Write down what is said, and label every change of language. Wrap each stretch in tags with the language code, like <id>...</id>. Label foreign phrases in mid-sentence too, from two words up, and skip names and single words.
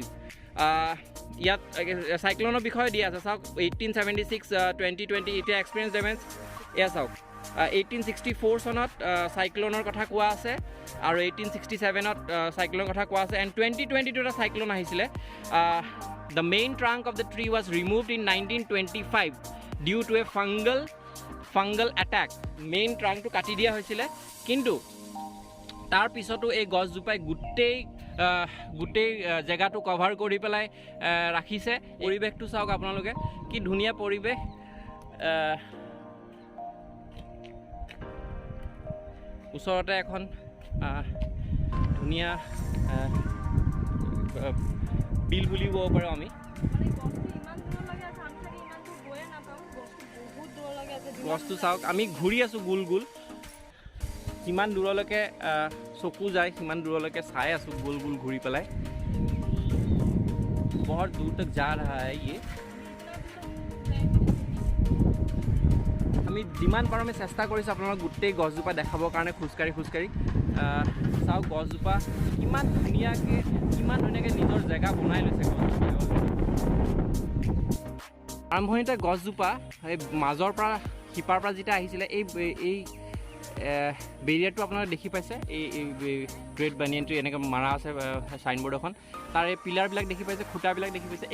<as>ইয়াত চাইক্লনৰ বিষয়ে দিয়া আছে, চাওক 1876, 2020 এতিয়া</as> <en>experience damage.</en> <as>এয়া চাওক 1864 চনত চাইক্লনৰ কথা কোৱা আছে, আৰু 1867ত চাইক্লনৰ কথা কোৱা আছে, এণ্ড 2022 এটা চাইক্লন আহিছিলে।</as> <en>The main trunk of the tree was removed in 1925 due to a fungal attack. main trunkটো</en> <as>কাটি দিয়া হৈছিলে, কিন্তু তাৰ পিছতো এই গছজোপাই গোটেই জেগাটো কভাৰ কৰি পেলাই ৰাখিছে। পৰিৱেশটো চাওক আপোনালোকে, কি ধুনীয়া পৰিৱেশ। ওচৰতে এখন ধুনীয়া বিল বুলি ক'ব পাৰোঁ আমি। গছটো চাওক, আমি ঘূৰি আছোঁ গোল যিমান দূৰলৈকে চকু যায় সিমান দূৰলৈকে চাই আছোঁ গোল ঘূৰি পেলাই।</as> <hi>बहुत दूर तक जा रहा है ये।</hi> <as>আমি যিমান পাৰোঁ আমি চেষ্টা কৰিছোঁ আপোনালোকক গোটেই গছজোপা দেখাবৰ কাৰণে খোজকাঢ়ি চাওক গছজোপা কিমান ধুনীয়াকৈ নিজৰ জেগা বনাই লৈছে গছজোপাই। আৰম্ভণিতে গছজোপা এই মাজৰ পৰা শিপাৰ পৰা যেতিয়া আহিছিলে এই বেৰিয়াৰটো আপোনালোকে দেখি পাইছে, এই</as> <en>great banyanটো</en> <as>এনেকৈ মাৰা আছে চাইনবোৰ্ড এখন, তাৰ এই পিলাৰবিলাক দেখি পাইছে, খুঁটাবিলাক দেখি পাইছে।</as>